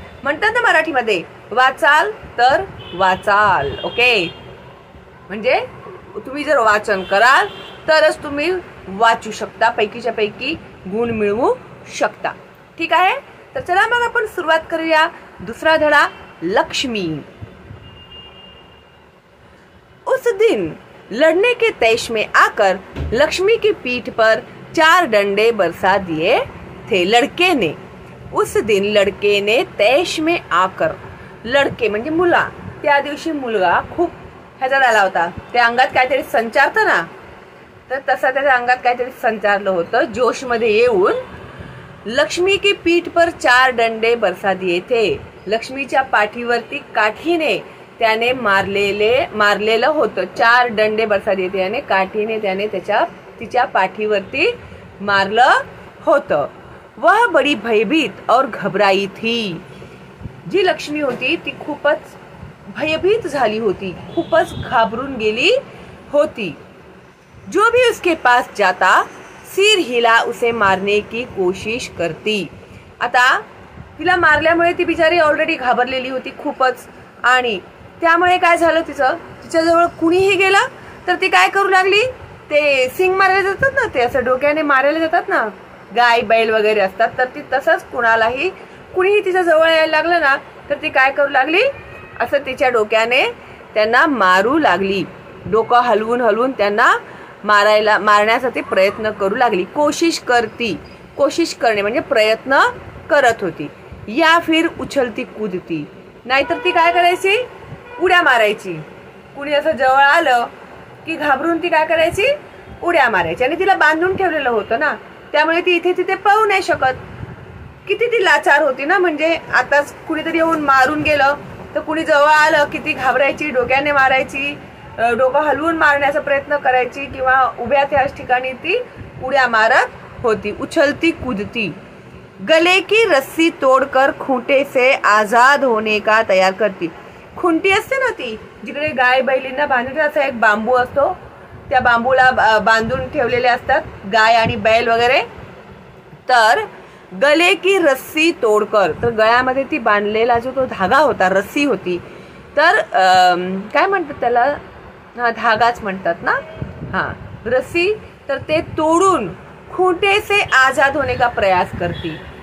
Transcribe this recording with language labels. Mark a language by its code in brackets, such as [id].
[mr] म्हणतात ना मराठीमध्ये, वाचाल तर वाचाल, ओके। म्हणजे तुम्ही जर वाचन कराल तरच तुम्ही वाचू शकता, पैकीच्या पैकी गुण मिळवू शकता, ठीक आहे। तर चला मग आपण सुरुवात करूया दुसरा धडा लक्ष्मी। [hi] उस दिन लड़ने के तैश में आकर लक्ष्मी की पीठ पर 4 डंडे बरसा दिए थे लड़के ने। उस दिन लड़के ने तैश में आकर, [mr] लड़के म्हणजे मुला, त्या दिवशी मुलगा खूप ह्याचा झाला होता, त्या अंगात काहीतरी संचारतं ना, तर तसं त्याच्या अंगात काहीतरी संचारलं होतं। जोश मध्ये येऊन [hi] लक्ष्मी की पीठ पर 4 डंडे बरसा दिए थे। [mr] लक्ष्मीच्या पाठीवरती काठीने त्याने मारलेलं होतं। [hi] 4 डंडे बरसा दिए थे [mr] याने काठीने त्याने तिच्या पाठीवरती मारलं होतं। [hi] वह बड़ी भयभीत और घबराई थी। [mr] जी लक्ष्मी होती ती खूपच भयभीत झाली होती, खूपच घाबरून गेली होती। [hi] जो भी उसके पास जाता सिर हिला उसे मारने की कोशिश करती। [mr] आता तिला मारल्यामुळे ती बिचारी ऑलरेडी घाबरलेली होती खूपच, आणि त्यामुळे काय झालं, तिच्याजवळ कुणीही गेला तर ती काय करू लागली, ते सिंग मारायला जातात ना, ते असं डोक्याने मारायला जातात ना, गाय बैल वगैरे असतात, तर ती तसंच कुणीही तिच्या जवळ यायला लागलं ना तर ती काय करू लागली, असं तिच्या डोक्याने त्यांना मारू लागली. डोकं हलवून हलवून त्यांना मारण्यासाठी प्रयत्न करू लागली. कोशिश करणे म्हणजे प्रयत्न करत होती. [hi] या फिर उछलती कूदती, [mr] नाहीतर ती काय करायची, उड्या मारायची. कुणी असं जवळ आलं की घाबरून ती काय करायची, उड्या मारायची. आणि तिला बांधून ठेवलेलं होतं ना, त्यामुळे ती इथे तिथे पळू नाही शकत. किती ती लाचार होती ना, म्हणजे आताच कुणीतरी येऊन मारून गेलं तर कुणी जवळ आलं की ती घाबरायची, डोक्याने मारायची, डोकं हलवून मारण्याचा प्रयत्न करायची, किंवा उभ्या त्याच ठिकाणी ती उड्या मारत होती. [hi] उछलती कूदती. गले की रस्सी तोडकर खूंटे से आजाद होने का तयार करती. [mr] खुंटी असते ना, ती जिकडे गाय बैलींना बांधून असा एक बांबू असतो, त्या बांबूला बांधून ठेवलेले असतात गाय आणि बैल वगैरे. तर [hi] गले की रस्सी तोडकर, [mr] तर गळ्यामध्ये ती बांधलेला जो तो धागा होता, रस्सी होती, तर काय म्हणतात त्याला, हा धागाच म्हणतात ना, हा रस्सी, तर ते तोडून [hi] खूंटे से आजाद होने का प्रयास करती.